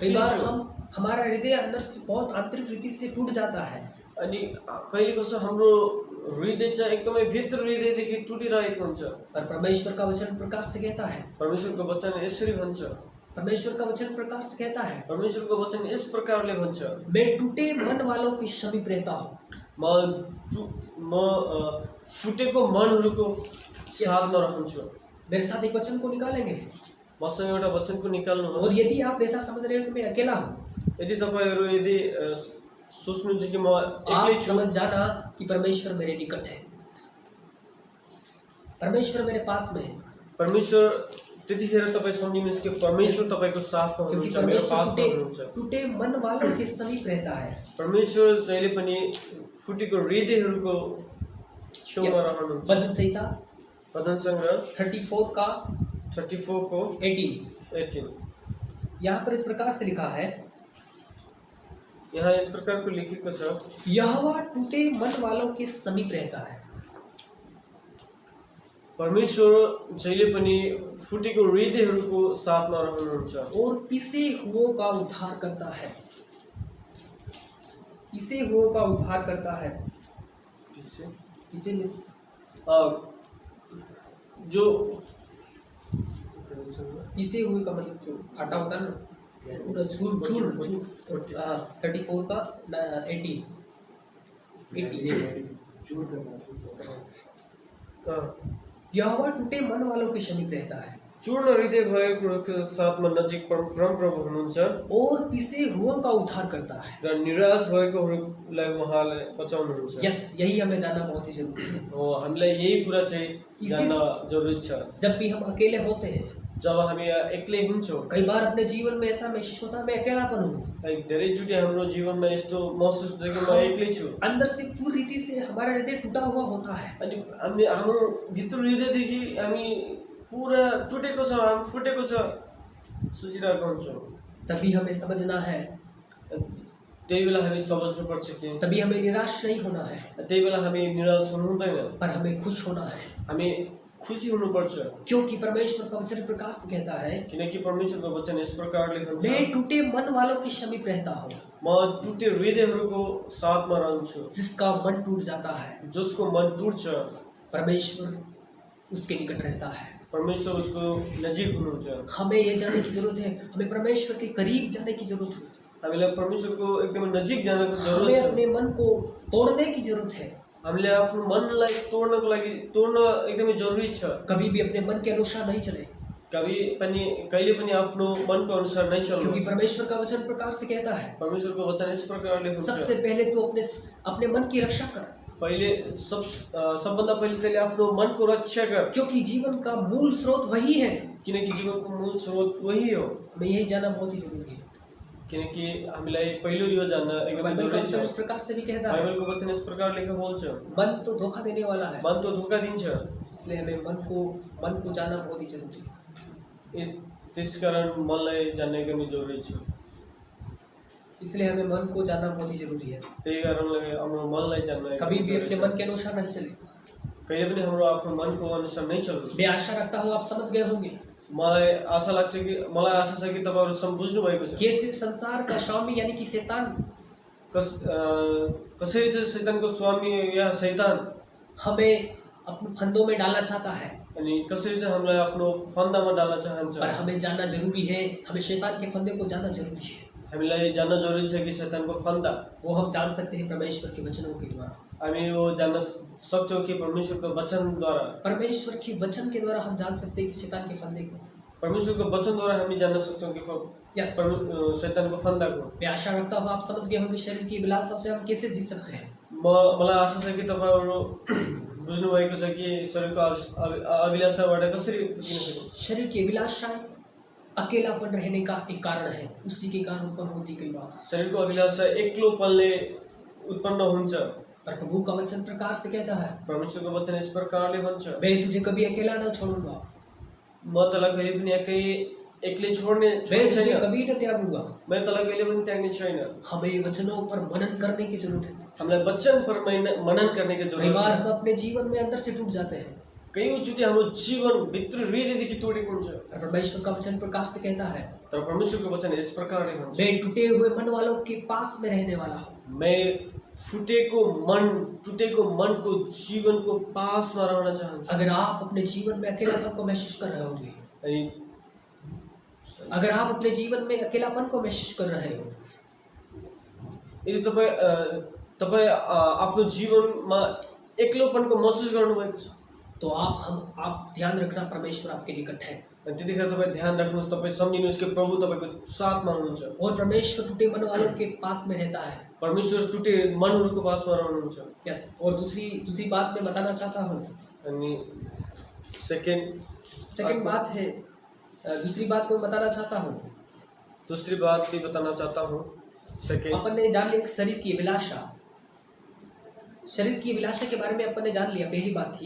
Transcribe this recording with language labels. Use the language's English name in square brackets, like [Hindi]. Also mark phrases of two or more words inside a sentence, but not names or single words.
[Hindi] कई [Nepali] एक्लै [Hindi] बार [Nepali] छु। [Hindi] हमारा हृदय अंदर से बहुत आंतरिक रीति से टूट जाता है। [Nepali] अनि कहिले कसो हाम्रो हृदय चाहिँ एकदमै भित्र हृदयदेखि टुटिरहेको हुन्छ। [Hindi] पर परमेश्वर का वचन प्रकाश से कहता है, [Nepali] परमेश्वरको वचन यसरी भन्छ, [Hindi] परमेश्वर का वचन प्रकाश से कहता है, [Nepali] परमेश्वरको वचन यस प्रकारले भन्छ, [Hindi] मैं टूटे मन वालों के समीप रहता हूँ। [Nepali] म फुटेको मनहरूको साथमा रहन्छु। [Hindi] मेरे साथ एक वचन को निकालेंगे। [Nepali] मसँग एउटा वचनको निकाल्नुहोस्। [Hindi] और यदि आप ऐसा समझ रहे हो कि मैं अकेला हूँ, [Nepali] यदि तपाईँहरू सोच्नुहुन्छ कि म [Hindi] आप [Nepali] एक्लै छु, [Hindi] समझ जाना कि परमेश्वर मेरे निकट है, परमेश्वर मेरे पास में है। [Nepali] परमेश्वर त्यतिखेर तपाईँ सम्झिनुहोस् कि परमेश्वर तपाईँको साथमा [Hindi] क्योंकि [Nepali] हुनुहुन्छ, मेरो परमेश्वर पासमा हुनुहुन्छ। [Hindi] टूटे मन वालों के समीप रहता है। [Nepali] परमेश्वर जहिले पनि फुटेको हृदयहरूको छेउमा रहनुहुन्छ। [Hindi] भजन संहिता [Nepali] भजन सङ्ग्रह [Hindi] 34 का [Nepali] 34 को [Hindi] 18 यहाँ पर इस प्रकार से लिखा है, [Nepali] यहाँ यस प्रकारको लेखेको छ, [Hindi] यहोवा टूटे मन वालों के समीप रहता है। [Nepali] परमेश्वर जहिले पनि फुटेको हृदयहरूको साथमा रहनुहुन्छ [Hindi] और पिसे हुओं का उद्धार करता है। पिसे हुओं का उद्धार करता है। किससे? पिसे मिस जो पिसे हुए का मतलब जो आटा होता है ना, पूरा झूठ झूठ झूठ 34 का 80 यहोवा टूटे मन वालों के समीप रहता है [Nepali] चूर्ण हृदय भएको साथमा नजिक परमप्रभु हुनुहुन्छ [Hindi] और पिसे हुओं का उद्धार करता है। [Nepali] र निराश भएकोहरूलाई उहाँले बचाउनुहुन्छ। [Hindi] यस, यही हमें जानना बहुत ही जरूरी है। [Nepali] हो हामीलाई यही कुरा चाहिँ जान्न जरुरी छ। [Hindi] जब भी हम अकेले होते हैं, [Nepali] जब हामी एक्लै हुन्छौँ, [Hindi] कई बार अपने जीवन में ऐसा महसूस होता है मैं अकेलापन हूँ, [Nepali] धेरैचोटि हाम्रो जीवनमा यस्तो महसुस हुन्छ कि म एक्लै छु। [Hindi] अंदर से पूरी रीति से हमारा हृदय टूटा हुआ होता है। [Nepali] अनि हाम्रो भित्र हृदयदेखि हामी पुरा टुटेको छ, हामी फुटेको छ सोचिरहेको हुन्छौँ। [Hindi] तभी हमें समझना है, [Nepali] त्यही बेला हामी समझ्नुपर्छ कि [Hindi] तभी हमें निराश नहीं होना है, [Nepali] त्यही बेला हामी निराश हुनु हुँदैन, [Hindi] पर हमें खुश होना है। [Nepali] हामी खुसी हुनुपर्छ। [Hindi] क्योंकि परमेश्वर का वचन प्रकाश से कहता है, [Nepali] किनकि परमेश्वरको वचन यस प्रकारले भन्छ, [Hindi] मैं टूटे मन वालों के समीप रहता हूँ। [Nepali] म टुटे हृदयहरूको साथमा रहन्छु। [Hindi] जिसका मन टूट जाता है, [Nepali] जसको मन टुट्छ, [Hindi] परमेश्वर उसके निकट रहता है। [Nepali] परमेश्वर उसको नजिक हुनुहुन्छ। [Hindi] हमें ये जानने की जरूरत है, हमें परमेश्वर के करीब जाने की जरूरत है। [Nepali] हामीलाई परमेश्वरको एकदमै नजिक जानको जरुरत [Hindi] हमें [Nepali] छ। [Hindi] अपने मन को तोड़ने की जरूरत है। [Nepali] हामीले आफ्नो मनलाई तोड्नको लागि तोड्न एकदमै जरुरी छ। [Hindi] कभी भी अपने मन के अनुसार नहीं चले, [Nepali] कहिले पनि आफ्नो मनको अनुसार नै चल्नु। [Hindi] क्योंकि परमेश्वर का वचन प्रकाश से कहता है, [Nepali] परमेश्वरको वचन यस प्रकारले हुन्छ, [Hindi] सबसे पहले तू अपने मन की रक्षा कर, [Nepali] पहिले सबभन्दा पहिले तैँले आफ्नो मनको रक्षा गर, [Hindi] क्योंकि जीवन का मूल स्रोत वही है। [Nepali] किनकि जीवनको मूल स्रोत वही हो। [Hindi] हमें यही जानना बहुत ही जरूरी है। [Nepali] किनकि हामीलाई पहिलो यो जान्न एकदमै [Hindi] बाइबल का [Nepali] जरुरी [Hindi] वचन इस [Nepali] छ। [Hindi] प्रकार से भी कहता है, [Nepali] बाइबलको वचन यस प्रकारले बोल्छ, [Hindi] मन तो धोखा देने वाला है, [Nepali] मन तो धोका दिन्छ। [Hindi] इसलिए हमें मन को जानना बहुत ही जरूरी है। [Nepali] त्यसकारण मनलाई जान्ने एकदमै जरुरी छ। [Hindi] इसलिए हमें मन को जानना बहुत ही जरूरी है। [Nepali] त्यही कारणले हाम्रो मनलाई जान्न [Hindi] कभी भी अपने [Nepali] एकदमै [Hindi] मन के अनुसार नहीं चले। [Nepali] कहिले पनि हाम्रो आफ्नो मनको अनुसार नै चल्नु। [Hindi] मैं आशा रखता हूँ आप समझ गए होंगे [Nepali] मलाई आशा छ कि तपाईहरु बुझ्नु भएको छ। [Hindi] कि इस संसार का स्वामी यानी कि शैतान [Nepali] कसरी चाहिँ शैतानको स्वामी या शैतान [Hindi] हमें अपने फंदों में डालना चाहता है, [Nepali] अनि कसरी चाहिँ हामीलाई आफ्नो फन्दामा डाल्न चाहन्छ। [Hindi] पर हमें जानना जरूरी है, हमें शैतान के फंदे को जानना जरूरी है। [Nepali] हामीलाई जान्न जरुरी छ कि शैतानको फन्दा [Hindi] वो हम जान सकते हैं परमेश्वर के वचनों के द्वारा। [Nepali] हामी वो जान्न सक्छौँ कि परमेश्वरको वचनद्वारा। [Hindi] परमेश्वर के वचन के द्वारा हम जान सकते हैं कि शैतान के फंदे को। [Nepali] परमेश्वरको वचनद्वारा हामी जान्न सक्छौँ कि यस, शैतानको फन्दाको। [Hindi] मैं आशा रखता हूँ आप समझ गए होंगे शरीर की अभिलाषा से हम कैसे जीत सकते हैं। [Nepali] मलाई आशा छ कि तपाईहरु बुझ्नु भएको छ कि शरीरको अभिलाषाबाट कसरी जिउन सकिन्छ। [Hindi] शरीर की अभिलाषा अकेलापन रहने का एक कारण है, उसी के कारण उत्पन्न होती कई बार। [Nepali] शरीरको अभिलाषा एक्लोपनले उत्पन्न हुन्छ। [Hindi] पर प्रभु का वचन प्रकार से कहता है, [Nepali] परमेश्वरको वचन यस प्रकारले भन्छ, [Hindi] मैं तुझे कभी अकेला न छोड़ूंगा, [Nepali] म तँलाई कहिले पनि एक्लै छोड्ने [Hindi] मैं तुझे [Nepali] छैन, [Hindi] कभी न त्यागूंगा। [Nepali] मैं तँलाई कहिले पनि त्याग्ने छैन। [Hindi] हमें वचनों पर मनन करने की जरूरत है। [Nepali] हामीलाई वचन पर मनन गर्ने की [Hindi] कई [Nepali] जरुरत [Hindi] बार [Nepali] छ। [Hindi] हम अपने जीवन में अंदर से टूट जाते हैं, [Nepali] कयौँचोटि हाम्रो जीवन भित्र हृदयदेखि तोडेको हुन्छ। [Hindi] और परमेश्वर का वचन प्रकार से कहता है, [Nepali] तर परमेश्वरको वचन यस प्रकारले भन्छ, [Hindi] मैं टूटे हुए मन वालों के पास में रहने वाला हूँ। [Nepali] मैं टुटेको मनको जीवनको पासमा रहन चाहन्छु। [Hindi] अगर आप अपने जीवन में अकेलापन को महसूस कर रहे होंगे, [Nepali] अनि [Hindi] अगर आप अपने जीवन में अकेलापन को महसूस कर रहे हो, [Nepali] यदि तपाईँ आफ्नो जीवनमा एक्लोपनको महसुस गर्नुभएको छ, [Hindi] तो आप ध्यान रखना परमेश्वर आपके निकट है। [Nepali] अनि त्यतिखेर तपाईँ ध्यान राख्नुहोस्, तपाईँ सम्झिनुहोस् कि प्रभु तपाईँको साथमा हुनुहुन्छ। [Hindi] और परमेश्वर टूटे मन वालों के पास में रहता है। [Nepali] परमेश्वर टुटे मनहरूको पासमा रहनुहुन्छ। [Hindi] यस, और दूसरी बात मैं बताना चाहता हूँ। [Nepali] अनि [Hindi] सेकंड बात है, दूसरी बात मैं बताना चाहता हूँ। दूसरी बात भी बताना चाहता हूँ। सेकंड अपन ने जान लिया शरीर की अभिलाषा के बारे में अपन ने जान लिया, पहली बात थी।